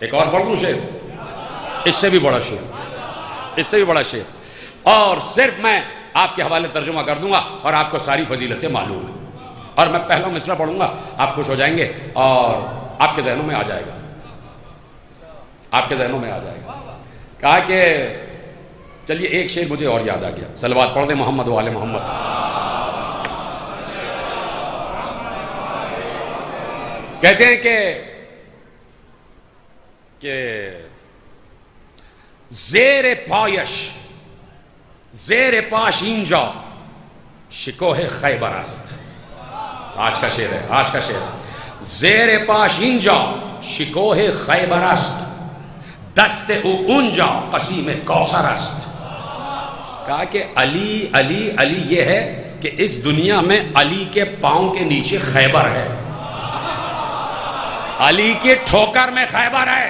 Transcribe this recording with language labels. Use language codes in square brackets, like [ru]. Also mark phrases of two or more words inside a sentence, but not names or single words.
[ur] ایک اور پڑھ دوں شعر، اس سے بھی بڑا شعر، اس سے بھی بڑا شعر، اور صرف میں آپ کے حوالے ترجمہ کر دوں گا اور آپ کو ساری فضیلتیں معلوم ہیں، اور میں پہلا مصرع پڑھوں گا، آپ خوش ہو جائیں گے اور آپ کے ذہنوں میں آ جائے گا، آپ کے ذہنوں میں آ جائے گا۔ کہا کہ چلیے ایک شعر مجھے اور یاد آ گیا، صلوات پڑھ دیں محمد و آل محمد۔ کہتے ہیں کہ [fa] زیر پایش، زیر پاش اینجا شکوہ خیبر است۔ [ur] آج کا شعر ہے، آج کا شعر ہے، [fa] زیر پاش اینجا شکوہ خیبر است، دست او اونجا قسیم کوثر است۔ [ur] کہا کہ علی علی علی یہ ہے کہ اس دنیا میں علی کے پاؤں کے نیچے خیبر ہے، علی کی ٹھوکر میں خیبر ہے۔